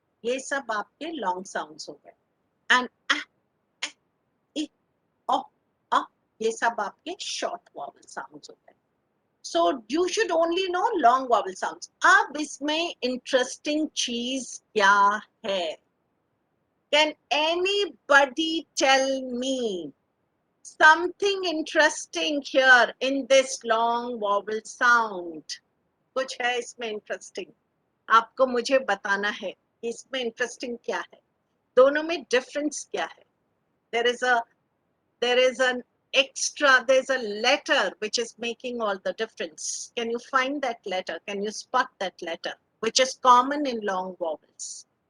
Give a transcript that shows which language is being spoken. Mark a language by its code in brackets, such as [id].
[hi] ये सब आपके long sounds हो गए. And I, o, ये सब आपके short vowel sounds हो गए. [en] So you should only know long vowel sounds. [hi] अब इसमें interesting चीज क्या है? [en] Can anybody tell me something interesting here in this long vowel sound? [hi] कुछ है इसमें interesting? आपको मुझे बताना है इसमें interesting क्या है, दोनों में difference क्या है. [en] There is an extra, there's a letter which is making all the difference. Can you find that letter? Can you spot that letter which is common in long vowels?